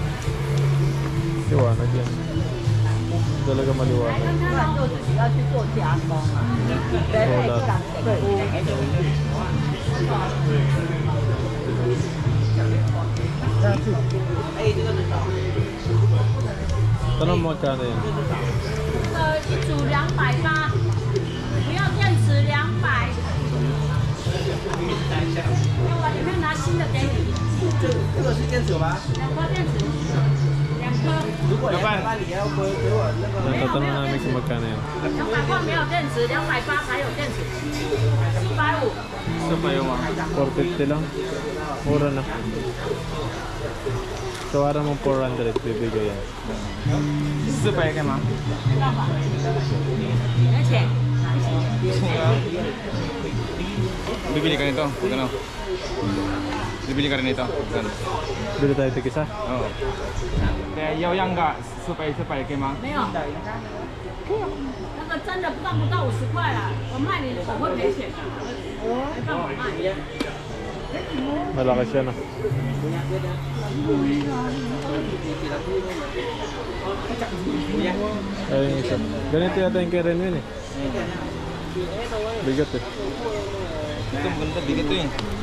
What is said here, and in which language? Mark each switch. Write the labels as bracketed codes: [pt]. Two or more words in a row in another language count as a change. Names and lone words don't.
[tl] Liwanag yan. Talaga maliwanag. Tanong mo magkano yan? [zh] 一组280，不要电池200。我里面拿新的给你。这个是电池吗？ 2颗电池，2颗。如果280，你要给我那个。 [tl] Natatanong namin kung magkano yan. [zh] 200块没有电池，280才有电池，150。 [tl] Isa pa yung 450 lang. Mura na. So, ara mong 400 bibigay yan. [zh] 400 干嘛？而且 [tl] Bibili ka nito? Magkano? Bibili ka rin nito? Magkano? Bili tayo tig-isa. Oo. Kaya [zh] 要样个400可以吗？没有，那个真的不到50块啦，我卖你我会赔钱的，没办法卖。 [tl] Malaki siya na. Ayun yung isa. Ganito yata yung kay Renwin eh. Bigat eh. Ito maganda, bigat to eh.